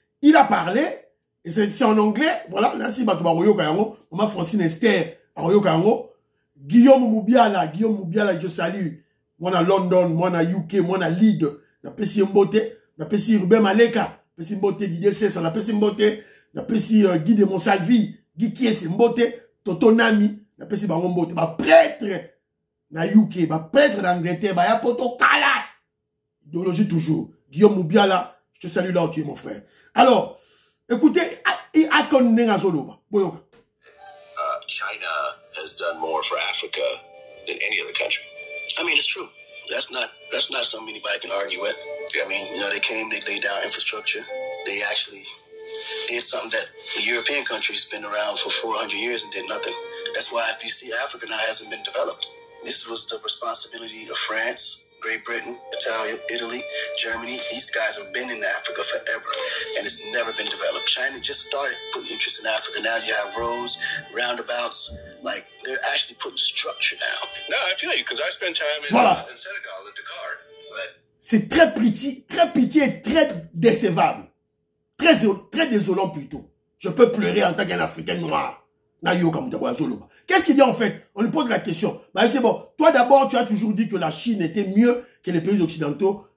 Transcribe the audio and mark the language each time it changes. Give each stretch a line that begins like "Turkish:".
French: Il a parlé, et c'est en anglais, voilà, là, si Batubaroyo Kayango, maman Francine Esther, Aroyo Kayango, Guillaume Moubiala, je salue, moi à London, moi à UK, moi à Leeds, na Pessi Mbote, na Pessi Ruben Maleka, Pessi Mbote Didier Sessa, na Pessi Mbote, na Pessi Guy de Monsalvi, Guy Kiesi Mbote, Toto Nami, na Pessi Bango Mbote, ba prêtre na UK, ba prêtre d'Angleterre,
Lingala: ba ya poto kala.
French: Idéologie toujours. Guillaume Moubiala, je te salue là où tu es mon frère.
Lingala: Alors, écoutez, Akon Nengazoloba, Boyoka.
English: China has done more for Africa than any other country. I mean, it's true. That's not That's not something anybody can argue with. I mean, you know, they came, they laid down infrastructure. They actually did something that the European countries been around for 400 years and did nothing. That's why if you see Africa now hasn't been developed. This was the responsibility of France, Great Britain, Italy, Germany. These guys have been in Africa forever, and it's never been developed. China just started putting interest in Africa. Now you have roads, roundabouts, like they're actually putting structure down. No, I feel you, because I spent time in Senegal, in Dakar. Right?
French: C'est très pitié et très décevable. Très désolant plutôt. Je peux pleurer en tant qu'un Africain noir. Qu'est-ce qu'il dit en fait? On lui pose la question. Bah, c'est bon. Toi d'abord, tu as toujours dit que la Chine était mieux que les pays occidentaux.